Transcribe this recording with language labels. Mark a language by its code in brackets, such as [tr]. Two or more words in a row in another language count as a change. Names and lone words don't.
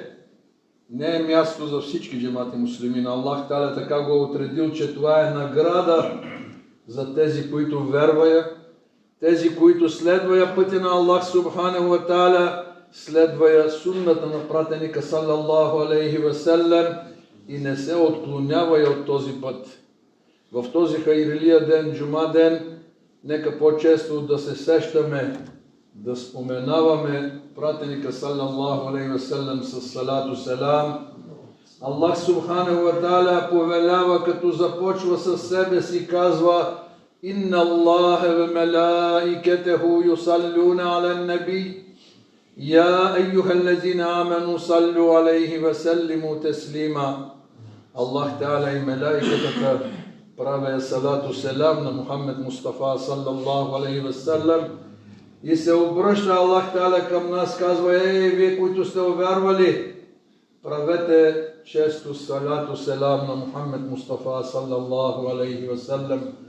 [bg] Не е място за всички [tr] cemaati müslimin. [bg] Аллах Та'аля така го е отредил, че това е награда за тези, които вервая, тези, които следвая пътя на Аллах [ar] سبحانه وتعالى, [bg] следвая сунната на пратеника [ar] صلى الله عليه وسلم [bg] и не се отклонявая от този път. В този хайрилия ден, джума ден, нека по-често да се сещаме, да споменаваме пратеника [ar] صلى الله عليه وسلم [bg] с салату селам. Аллах [ar] سبحانه وتعالى [bg] повелява, като започва със себе си, казва: [ar] إن الله وملائكته يصلون على النبي. يا أيها الذين آمنوا صلوا عليه وسلموا تسليما. [bg] Аллах Та'аля и мелаикатата правя салату селам на Мухаммед Мустафа [ar] صلى الله عليه وسلم [bg] и се обръща Аллах Та'аля към нас, казва: вие, които сте увярвали, правете често салату селам на Мухаммед Мустафа [ar] صلى الله عليه وسلم.